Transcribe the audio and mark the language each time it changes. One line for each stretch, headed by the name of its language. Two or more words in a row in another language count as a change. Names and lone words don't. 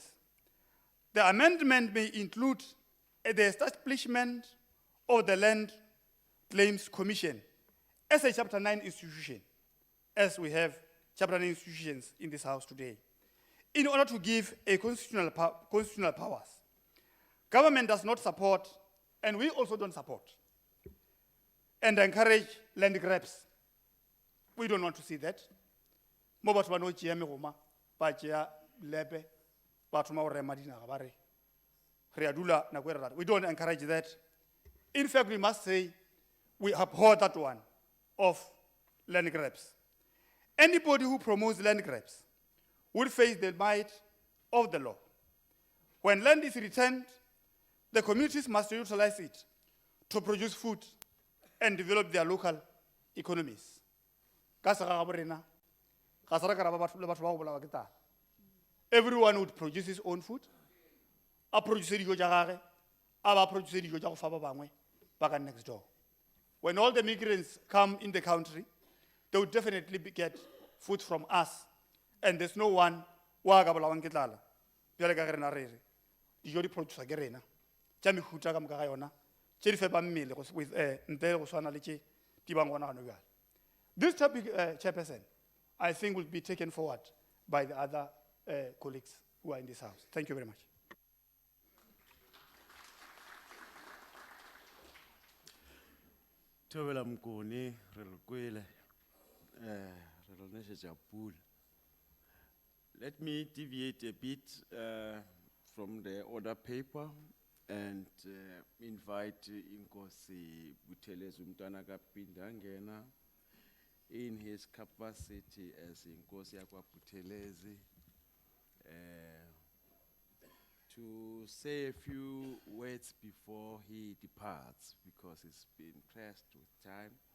English: The amendment may include the establishment of the Land Claims Commission as a Chapter 9 institution, as we have Chapter 9 institutions in this house today. in order to give a constitutional powers. Government does not support, and we also don't support, and encourage land grabs. We don't want to see that.
Northern Sotho: Mo batho ba no tšea megoma, ba tšea lepe, ba thoma go rema dinaga ba re, re a dula nako e re rata.
English: We don't encourage that. In fact, we must say we abhor that one of land grabs. Anybody who promotes land grabs will face the might of the law. When land is returned, the communities must utilize it to produce food and develop their local economies. Everyone would produce his own food.
Northern Sotho: A produce dijo tša gage, a ba produce dijo tša go fa ba bangwe ba ka
English: next door. When all the migrants come in the country, they would definitely get food from us. And there's no one
Northern Sotho: wa ka bolawang ke tlala. Bjale ka ge rena re re, dijo di produce ke rena. Tša mehuta ka moka ga yona, tše di fepa mmele ntle go swana le tše di bang gona gano bjale.
English: This topic, Chairperson, I think will be taken forward by the other colleagues who are in this house. Thank you very much.
Northern Sotho: Thobela Mkoni, re lo kwele, re lo nesetša pula.
English: Let me deviate a bit from the order paper and invite Inkosi Buthelezi Umntwana kaPhindangena in his capacity as
Zulu: Inkosi yakwa Buthelezi
English: to say a few words before he departs, because he's been pressed with time.